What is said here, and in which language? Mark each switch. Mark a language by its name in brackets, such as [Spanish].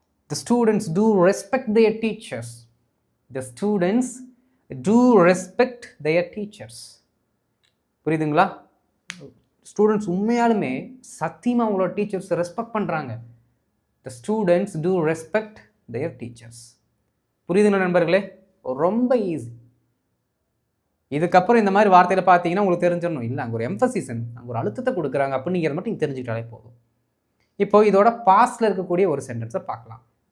[English] The students do respect their teachers. The students do respect their teachers. [Tamil] புரியுதுங்களா? Students உண்மையாலுமே சத்தியமாக அவங்களோட டீச்சர்ஸை respect பண்ணுறாங்க. [English] The students do respect their teachers. [Tamil] புரியுதுங்களா நண்பர்களே? ரொம்ப ஈஸி. இதுக்கப்புறம் இந்த மாதிரி வார்த்தையில் பார்த்தீங்கன்னா உங்களுக்கு தெரிஞ்சிடணும், இல்லை அங்கே ஒரு எம்ஃபசிசன், அங்கே ஒரு அழுத்தத்தை கொடுக்குறாங்க அப்படிங்கிறத மட்டும் நீங்கள் தெரிஞ்சுக்கிட்டாலே போதும். இப்போ இதோட பாஸ்டில் இருக்கக்கூடிய ஒரு சென்டென்ஸை பார்க்கலாம்.